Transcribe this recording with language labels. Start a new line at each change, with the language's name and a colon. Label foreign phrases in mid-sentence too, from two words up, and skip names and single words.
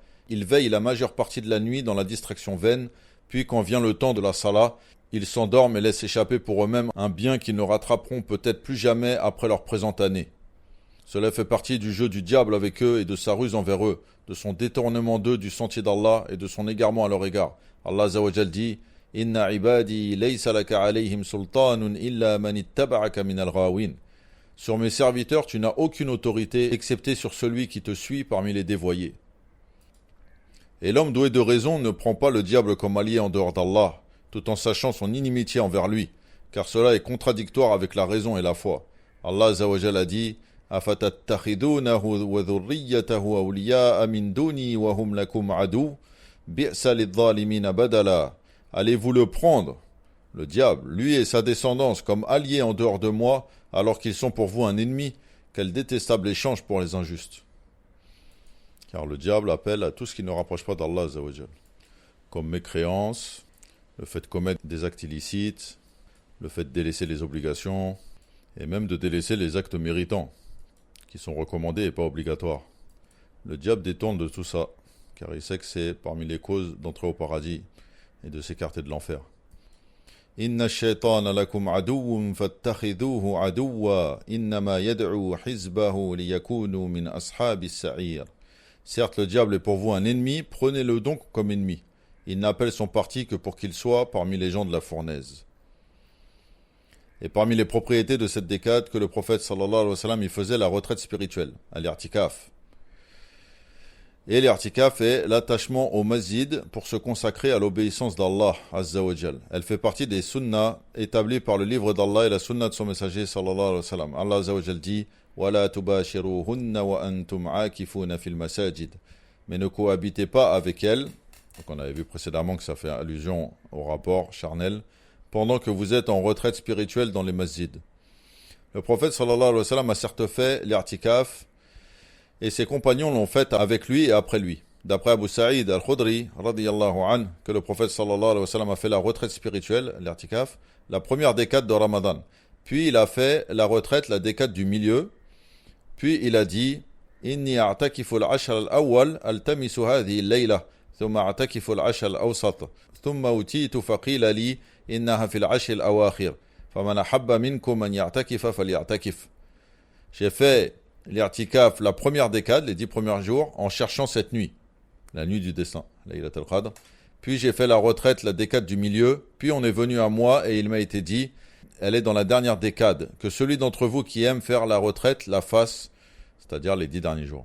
French: Ils veillent la majeure partie de la nuit dans la distraction vaine, puis quand vient le temps de la salat, ils s'endorment et laissent échapper pour eux-mêmes un bien qu'ils ne rattraperont peut-être plus jamais après leur présente année. Cela fait partie du jeu du diable avec eux et de sa ruse envers eux, de son détournement d'eux du sentier d'Allah et de son égarement à leur égard. Allah
Arabic: عز وجل
French: dit «
Arabic: إن عبادي ليس لك عليهم سلطان إلا من اتبعك من الغاوين
French: » Sur mes serviteurs, tu n'as aucune autorité excepté sur celui qui te suit parmi les dévoyés. Et l'homme doué de raison ne prend pas le diable comme allié en dehors d'Allah, tout en sachant son inimitié envers lui, car cela est contradictoire avec la raison et la foi. Allah
Arabic: عز وجل
French: a dit «
Arabic: أفتتخذونه وذريته أولياء من دوني وهم لكم عدو بئس للظالمين بدلا
French: » Allez-vous le prendre, le diable, lui et sa descendance, comme alliés en dehors de moi, alors qu'ils sont pour vous un ennemi? Quel détestable échange pour les injustes. Car le diable appelle à tout ce qui ne rapproche pas d'Allah
Arabic: عز وجل,
French: comme mécréance, le fait de commettre des actes illicites, le fait de délaisser les obligations, et même de délaisser les actes méritants, qui sont recommandés et pas obligatoires. Le diable détourne de tout ça, car il sait que c'est parmi les causes d'entrer au paradis et de s'écarter de l'enfer.
Arabic: إن الشيطان لكم عدو فاتخذوه عدوا إنما يدعو حزبه ليكونوا من أصحاب السعير.
French: Certes, le diable est pour vous un ennemi, prenez-le donc comme ennemi. Il n'appelle son parti que pour qu'il soit parmi les gens de la fournaise. Et parmi les propriétés de cette décade que le prophète
Arabic: صلى الله عليه وسلم
French: y faisait la retraite spirituelle, à l'irtikaf. Et l'irtikaf est l'attachement au masjid pour se consacrer à l'obéissance d'Allah
Arabic: عز وجل.
French: Elle fait partie des sunnahs établies par le livre d'Allah et la sunnah de son messager
Arabic: صلى الله عليه وسلم. الله عز وجل dit وَلَا تُبَاشِرُوهُنَّ وَأَنْتُمْ عَاكِفُونَ فِي الْمَسَاجِدِ.
French: Mais ne cohabitez pas avec elles. Donc on avait vu précédemment que ça fait allusion au rapport charnel. Pendant que vous êtes en retraite spirituelle dans les masjids. Le prophète
Arabic: صلى الله عليه وسلم
French: a certes fait l'irtikaf et ses compagnons l'ont fait avec lui et après lui. D'après Abu Sa'id al-Khudri,
Arabic: رضي الله عنه,
French: que le prophète
Arabic: صلى الله عليه وسلم
French: a fait la retraite spirituelle, l'irtikaf, la première décade de Ramadan. Puis il a fait la retraite, la décade du milieu. Puis il a dit «
Arabic: إني أعتكف العشر الأول ألتمس هذه الليلة ثم أعتكف العشر الأوسط ثم أتيت فقيل لي إنها في العشر الأواخر فمن أحب منكم أن يعتكف فليعتكف
French: » J'ai fait l'irtikaf, la première décade, les 10 premiers jours, en cherchant cette nuit, la nuit du destin,
Arabic: ليلة القدر.
French: Puis j'ai fait la retraite, la décade du milieu, puis on est venu à moi et il m'a été dit, elle est dans la dernière décade, que celui d'entre vous qui aime faire la retraite la fasse, c'est-à-dire les 10 derniers jours.